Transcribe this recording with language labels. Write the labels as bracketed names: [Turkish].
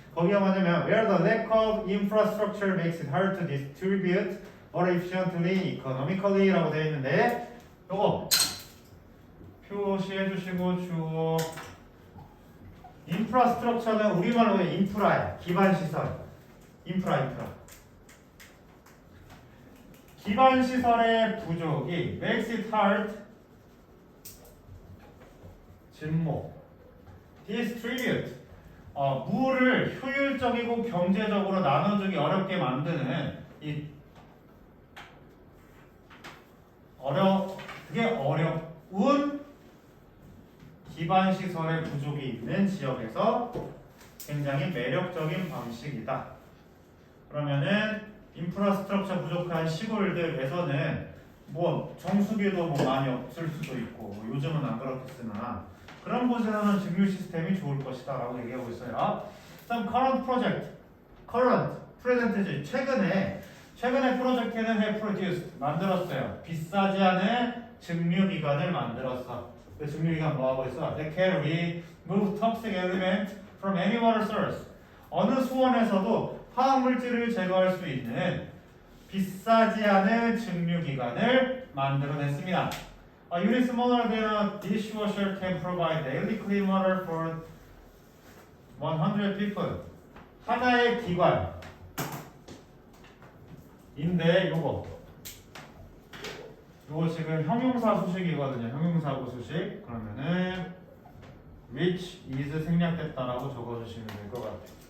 [Korean] 거기가 뭐냐면 [English] where the lack of infrastructure makes it hard to distribute water efficiently, economically [Korean] 라고 되어 있는데 요거 표시해 주시고 주어 인프라스트럭처는 우리말로 인프라야. 기반 시설. 인프라. 기반 시설의 부족이 [English] makes it hard [Korean] 진모 distribute 물을 효율적이고 경제적으로 나눠주기 어렵게 만드는 그게 어려운 기반 시설의 부족이 있는 지역에서 굉장히 매력적인 방식이다. 그러면은 인프라스트럭처 부족한 시골들에서는 뭐 정수기도 뭐 많이 없을 수도 있고 뭐 요즘은 안 그렇겠으나 그런 곳에서는 증류 시스템이 좋을 것이다 라고 얘기하고 있어요. [English] Some current project, current, present지 [Korean] 최근에 프로젝트는 [English] have produced 만들었어요. [Korean] 비싸지 않은 증류기관을 만들었어. 그 증류기관 뭐 하고 있어? [English] They can remove toxic element from any water source. [Korean] 어느 수원에서도 화학물질을 제거할 수 있는 비싸지 않은 증류기관을 만들어냈습니다. [English] A unit smaller than a dishwasher can provide daily clean water for 100 people. [Korean] 하나의 기관인데 요거 지금 형용사 수식이거든요. 형용사고 수식. 그러면은 which is 생략됐다라고 적어주시면 될 것 같아요.